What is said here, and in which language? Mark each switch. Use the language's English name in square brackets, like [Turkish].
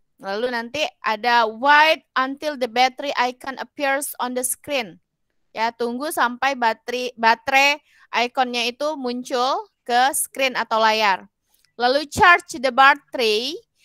[Indonesian] Lalu nanti ada [English] wait until the battery icon appears on the screen. [Indonesian] Ya, tunggu sampai baterai ikonnya itu muncul ke screen atau layar. [English] Lalu charge the battery.